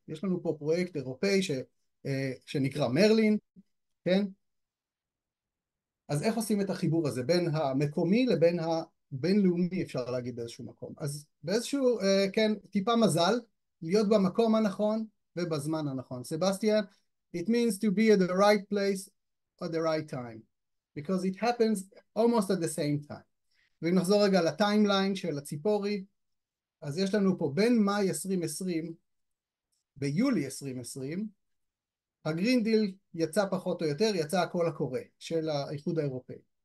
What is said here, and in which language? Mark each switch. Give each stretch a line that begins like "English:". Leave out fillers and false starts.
Hebrew: יש לנו פה פרויקט אירופאי שנקרא מרלין, כן? אז איך עושים את החיבור הזה בין המקומי לבין הבינלאומי, אפשר להגיד באיזשהו מקום? אז באיזשהו, כן, טיפה מזל, להיות במקום הנכון ובזמן הנכון.
English: סבסטיאן, it means to be at the right place at the right time, because it happens almost at the same time.
Hebrew: ואם נחזור רגע לטיימליין של הציפורי, אז יש לנו פה בין מאי 2020 ביולי 2020, הגרין דיל יצא פחות או יותר, יצא הקול הקורא של האיחוד האירופאי.